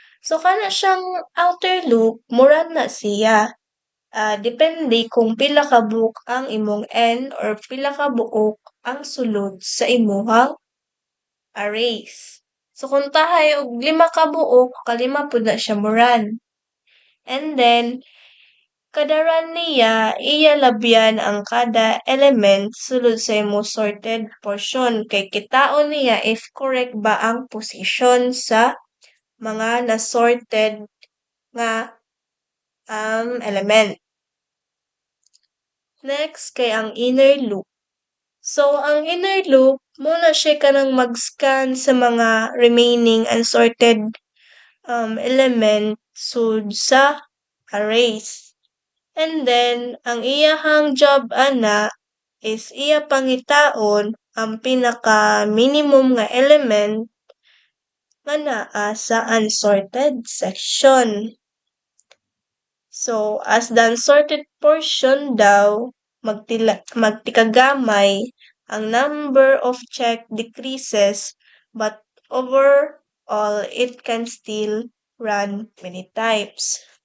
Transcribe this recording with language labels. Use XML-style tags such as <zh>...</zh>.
<ceb>So kana siyang outer loop, mura na siya. Depende kung pila ka buok ang imong n or pila ka buok ang sulod sa imuhang arrays. So kung tahay og 5 ka buok, kalima pud na siya muran. And then kada run niya, iya labyan ang kada element sulod sa imo sorted portion kay kitaon niya if correct ba ang position sa mga na-sorted nga element. Next kay ang inner loop. So ang inner loop muna siya kanang mag-scan sa mga remaining unsorted element sud sa arrays. And then, ang iyahang job ana is iya pangitaon ang pinaka-minimum nga element nga naa sa unsorted section.</ceb> <en>So, as the unsorted portion</en> <ceb>daw, magtikagamay,</ceb> <en>ang number of check decreases, but overall, it can still run many times.</en>